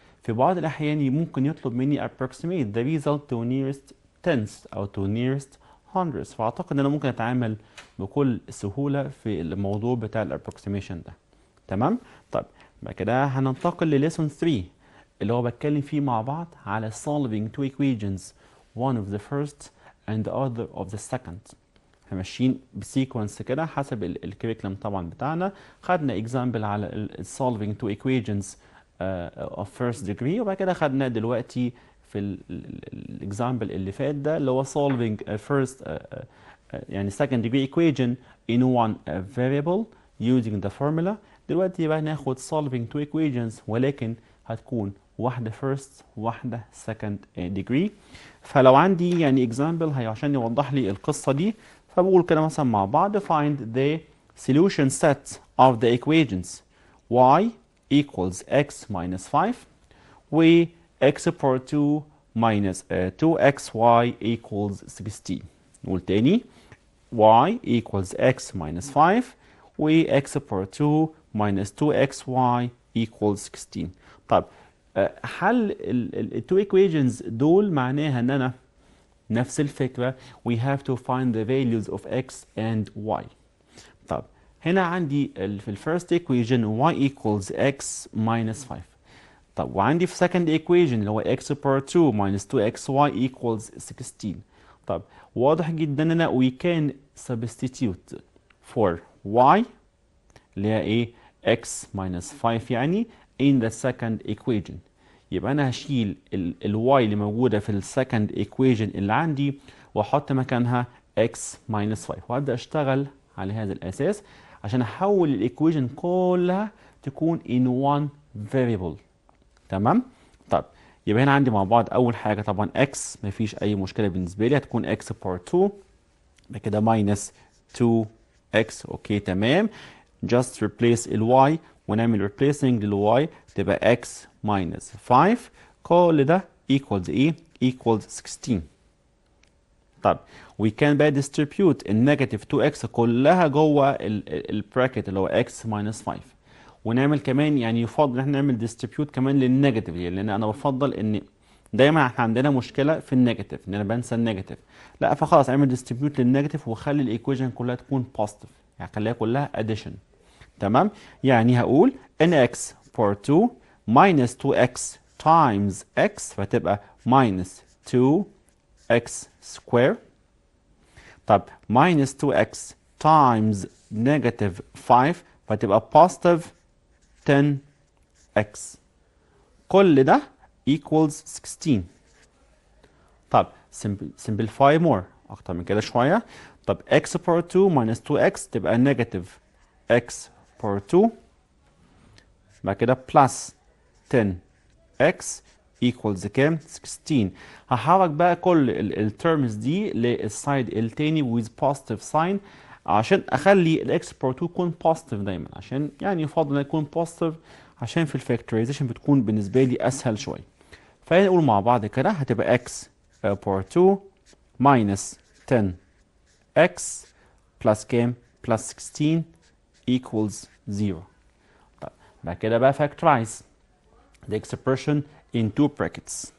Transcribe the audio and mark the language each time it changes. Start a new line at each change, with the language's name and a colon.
Arabic: في بعض الاحيان ممكن يطلب مني
English: approximate the result to nearest tenths
Arabic: او to nearest hundredths، فاعتقد ان انا ممكن اتعامل بكل سهولة في الموضوع بتاع الابروكسيميشن ده. تمام.
English: طيب بعد كده هننتقل لليسون 3 اللي هو بتكلم فيه مع بعض على solving two equations one of the first and the other of the second.
Arabic: احنا ماشيين بسيكونس كده حسب الكريكلم طبعا بتاعنا. خدنا example على
English: solving two equations of first degree،
Arabic: وبعد كده خدنا دلوقتي في الاكزامبل اللي فات ده اللي هو solving first يعني
English: second degree equation in one variable using the formula.
Arabic: دلوقتي بقى ناخد solving two equations ولكن هتكون واحدة first واحدة second degree. فلو عندي يعني example هي عشان يوضح لي القصة دي، فبقول كده مثلا مع بعض
English: find the solution set of the equations y equals x minus 5 و x power 2 minus 2xy equals 16. نقول تاني y equals x minus 5 و x power 2 minus 2xy equals 16.
Arabic: طب حل ال
English: two equations دول
Arabic: معناها ان انا نفس الفكرة
English: we have to find the values of x and y. طب هنا عندي في الفيرست equation y equals x minus 5. طب وعندي في second equation اللي هو x power 2 minus 2xy equals 16.
Arabic: طب واضح جدا ان انا
English: we can substitute for y اللي هي ايه x minus 5 يعني in the second equation.
Arabic: يبقى انا هشيل ال y اللي موجوده في السكند equation اللي عندي واحط مكانها x minus 5 وابدا اشتغل على هذا الاساس عشان احول الايكويشن كلها تكون in one variable. تمام. طب يبقى هنا عندي مع بعض اول حاجه طبعا x مفيش اي مشكله بالنسبه لي، هتكون x power 2 بعد كده minus 2x. اوكي تمام.
English: just replace ال y ونعمل replacing لل y تبقى x minus 5.
Arabic: كل ده equals ايه؟
English: equals 16.
Arabic: طب we can بقى distribute النيجاتيف 2x كلها جوه البراكت اللي هو x minus 5 ونعمل كمان يعني يفضل ان احنا نعمل distribute كمان للنيجاتيف، لان انا بفضل ان دايما احنا عندنا مشكله في النيجاتيف ان انا بنسى النيجاتيف. لا فخلاص اعمل distribute للنيجاتيف وخلي الايكويشن كلها تكون positive، يعني خليها كلها addition. تمام.
English: يعني هقول ان x power 2 minus 2x times x فتبقى minus 2x square. طب minus 2x times negative 5 فتبقى positive 10x. كل ده equals 16. طب simplify more
Arabic: أكتر من كده شوية.
English: طب x power 2 minus 2x تبقى negative x power 2 بعد كده plus 10 x equals كام 16.
Arabic: هحرك بقى كل الترمز دي للسايد التاني
English: with positive sign
Arabic: عشان اخلي الاكس بار 2 يكون positive دايما، عشان يعني يفضل انه يكون positive عشان في الفاكتورايزيشن بتكون بالنسبه لي اسهل شويه. فنقول مع بعض كده هتبقى
English: x power 2 minus 10x plus كام plus 16 equals 0.
Arabic: طيب بعد كده بقى
English: factorize the expression in two brackets.